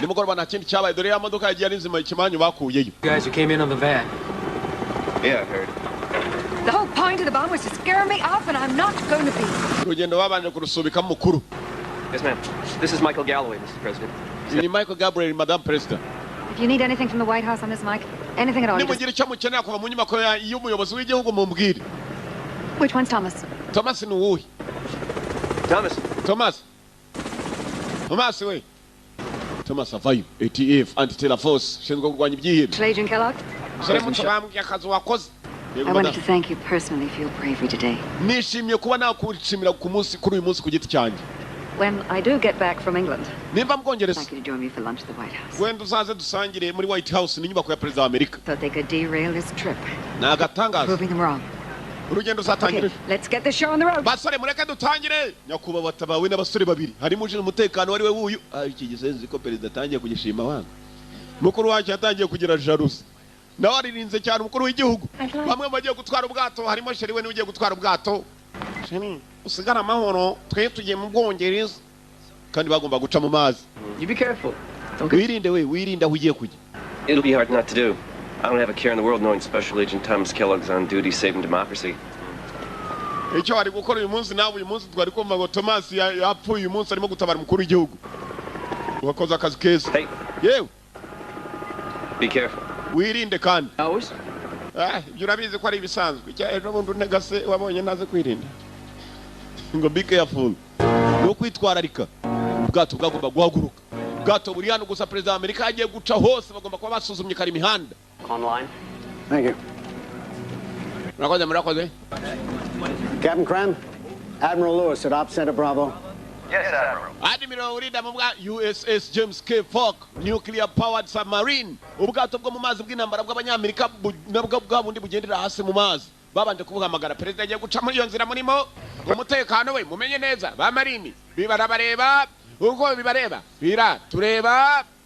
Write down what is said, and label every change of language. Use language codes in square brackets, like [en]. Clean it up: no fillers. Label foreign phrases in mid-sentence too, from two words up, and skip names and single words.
[rw] nimugoroba nta kindi cyabaye dore ya modoka yagiye nzima ikimanyu bakuyeyo [en] Guys who came in on the van. Yeah, I heard. The whole point of the bomb was to scare me off, and I'm not going to be. [rw] urugendo babanje kurusubika mukuru [en] Yes, ma'am. This is Michael Galloway, Mr. President. [rw] ni Michael Gabriel [en] Madame President If you need anything from the White House on this, Mike, anything at all. [rw] nimugira icyo mukenera kuva mu nyubako y'umuyobozi w'igihugu mumbwire [en] Which one's Thomas? [rw] Thomas ni uwuhe Thomas. Thomas we Thomas avayo ATF [en] anti-terror force [rw] shinzwe kurwanya ibyihebe Agent Kellogg? sore mutubambye akazi wakoze [en] I wanted to thank you personally for your bravery today. [rw] nishimye kuba nakushimira ku munsi kuri uyu munsi ku giti cyanjye [en] When I do get back from England, [rw] nimba mubwongereza [en] I'd like you to join me for lunch at the White House. [rw] wenda uzaze dusangire muri White House n'inyubako ya perezida wa Amerika [en] Thought they could derail this trip, [rw] nagatangaza [en] proving them wrong. [rw] urugendo uzatangire [en] Okay, let's get this show on the road. [rw] basore mureke dutangire nyakubahwa batabawe n'abasore babiri harimo uje umutekano wari we wuyu iki gisenzi ko perezida atangiye kugishima wanga mukuru wacu yatangiye kugira jalousie nawe aririnze cyane umukuru w'igihugu bamwe bagiye gutwara ubwato harimo sheri we n'ugiye gutwara ubwato sheri usigara amahoro twe tugiye mu Bwongereza kandi bagomba guca mu mazi [en] You be careful. [rw] wirinde we wirinde aho ugiye kujya [en] It'll be hard not to do. I don't have a care in the world knowing Special Agent Thomas Kellogg's on duty saving democracy. [rw] icyo wari gukora uyu munsi nawe uyu munsi twari kumva ngo Thomas yapfuye uyu munsi arimo gutabara umukuru w'igihugu wakoze akazi keza [en] Hey, [rw] yewe [en] be careful. [rw] wirinde kandi [en] Always? [rw] ibyo urabizi ko ari ibisanzwe icya ejo bundi unegase wabonye naze kwirinda ngo [en] be careful [rw] no kwitwararika ubwato bwagomba guhaguruka ubwato buri hano gusa perezida wa Amerika yagiye guca hose bagomba kuba basuzumye kare imihanda [en] Online. Thank you. [rw] murakoze [en] Captain Cram, Admiral Lewis at Op Center Bravo. Yes, Admiral. [rw] Admiral urinda mu bwa USS James K. Polk [en] nuclear powered submarine [rw] ubwato bwo mu mazi bw'intambara bw'abanyamerika nabwo bwa bundi bugendera hasi mu mazi babanje kubuhamagara perezida agiye guca muri iyo nzira murimo umutekano we mumenye neza ba marini bibarabareba uko bibareba bira tureba